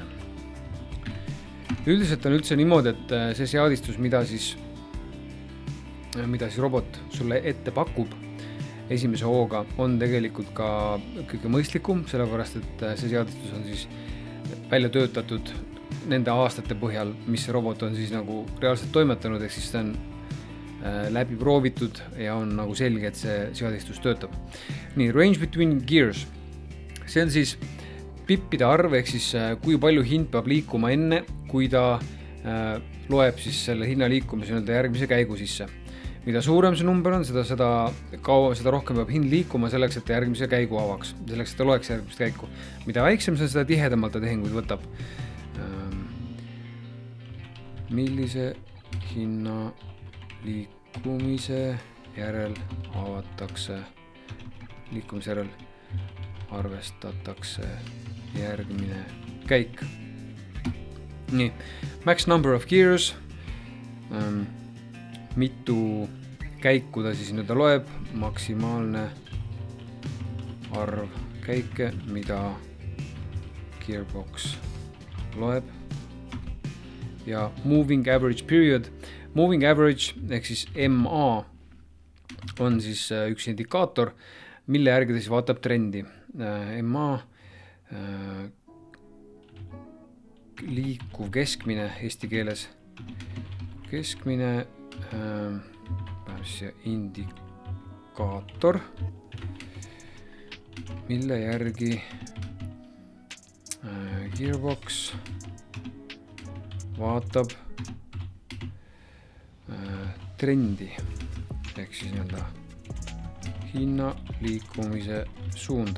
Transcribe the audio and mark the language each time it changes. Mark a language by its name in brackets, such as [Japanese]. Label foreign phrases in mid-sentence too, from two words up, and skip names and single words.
[Estonian] Üldiselt on üldse niimoodi, et see seadistus, mida siis robot sulle ette pakub esimese hooga, on tegelikult ka kõige mõistlikum, sellepärast et see seadistus on siis välja töötatud nende aastate põhjal, mis see robot on siis nagu reaalselt toimetanud, ehk siis see on läbi proovitud ja on nagu selge, et see seadistus töötab. Nii, [English] range between gears. [Estonian] See on siis pippide arv, ehk siis kui palju hind peab liikuma enne, kui ta loeb siis selle hinna liikumise järgmise käigu sisse. Mida suurem see number on, seda rohkem peab hind liikuma selleks, et ta järgmise käigu avaks, selleks, et ta loeks järgmist käiku. Mida väiksem see, seda tihedamalt ta tehinguid võtab. Millise hinna liikumise järel arvestatakse järgmine käik. Nii, [English] max number of gears, [Estonian] mitu käiku ta siis nüüd loeb, maksimaalne arv käike, mida Gearbox loeb, ja [English] moving average period. Moving average [Estonian] ehk siis MA on siis üks indikaator, mille järgi ta siis vaatab trendi. MA liikuv keskmine eesti keeles, keskmine indikaator, mille järgi Gearbox vaatab trendi ehk siis nii-öelda hinna liikumise suunda.